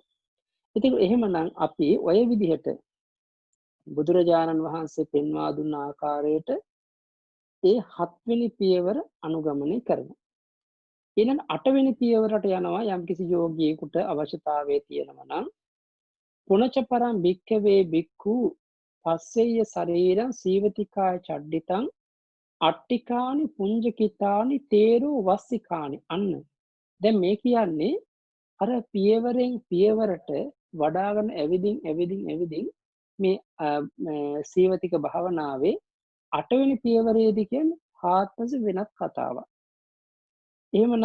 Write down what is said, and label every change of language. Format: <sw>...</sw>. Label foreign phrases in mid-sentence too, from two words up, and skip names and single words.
<si>ඉතින් එහෙමනම් අපි ඔය විදිහට බුදුරජාණන් වහන්සේ පෙන්වා දුන්න ආකාරයට ඒ 7 වෙනි පියවර අනුගමනය කරනවා. ඊළඟ 8 වෙනි පියවරට යනවා යම්කිසි යෝගියෙකුට අවශ්‍යතාවය තියෙනවා නම්</si> <pi>පුනච පරම් භික්ඛවේ භික්ඛු පස්සෙය්‍ය ශරීරං සීවතිකාය චඩ්ඩිතං අට්ටිකානි පුඤ්ජකිතානි තේරෝ වස්සිකානි.</pi> <si>අන්න දැන් මේ කියන්නේ අර පියවරෙන් පියවරට වඩාගෙන ඇවිදින් මේ සීවතික භාවනාවේ 8 වෙනි පියවරේදී කියන්නේ හාත්පස වෙනත් කතාවක්.</si>